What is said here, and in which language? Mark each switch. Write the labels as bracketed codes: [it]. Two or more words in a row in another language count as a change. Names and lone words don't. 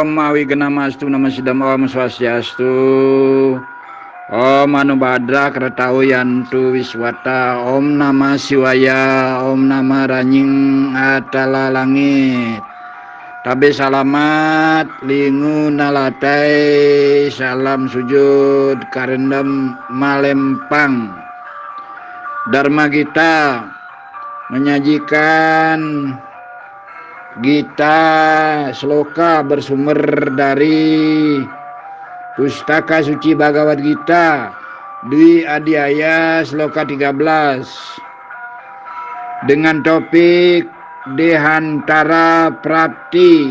[sa] Wiganastu Nama Sidam Om Swastiastu. Om Anubhadra Kertau Yantu Wiswata. Om Nama Siwaya. Om Nama Ranying Atala Langit. [nij] Tabe salamat lingu nalatai salam sujud karendam malempang. [id] Dharma Gita menyajikan Gita sloka bersumber dari Pustaka Suci Bhagavad Gita Dwi Adhyaya sloka 13 dengan topik Dehantara Prapti.